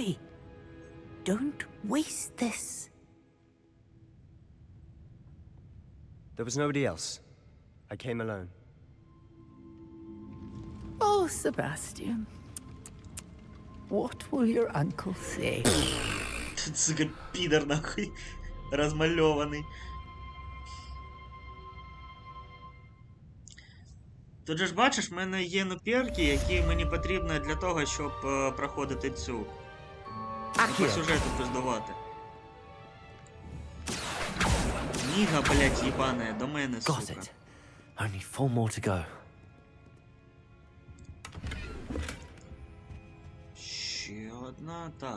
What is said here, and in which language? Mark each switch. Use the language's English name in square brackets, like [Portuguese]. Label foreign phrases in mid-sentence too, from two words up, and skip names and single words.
[English] Don't waste this. There was nobody else. I came alone. Oh, Sebastian. What will your uncle say? [Ukrainian] Сука, підер, нахуй. Розмальований. Тут же ж бачиш, в мене є перки, які мені потрібні для того, щоб проходити цю. По сюжету пиздувати. Ніга, блядь, їбане, до мене, сука. [English] Got it. Only 4 more to go. [Ukrainian] Ще одна, так.